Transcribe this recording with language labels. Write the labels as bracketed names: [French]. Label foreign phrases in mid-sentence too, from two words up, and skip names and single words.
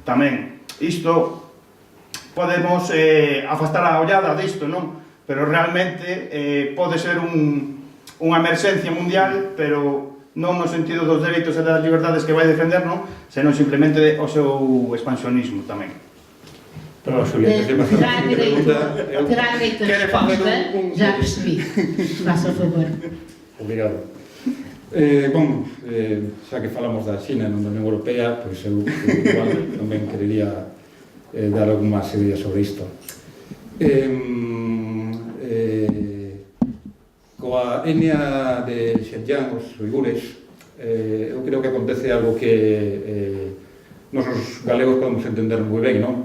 [Galician] Tamén, isto podemos afastar a ollada disto, non? Pero realmente pode ser unha emerxencia mundial, pero non no sentido dos dereitos e das liberdades que vai defender, non? Senón simplemente o seu expansionismo tamén. Pero, Xulia, [Portuguese] terá direito a resposta, já percebi. Faça o favor. [Galician] Obrigado. Xa que falamos da China e non da Unión Europea, pois eu igual tamén querería dar algunhas ideas sobre isto. Coa etnia de Xinjiang, os uigures, eu creo que acontece algo que nosos galegos podemos entender moi ben, non?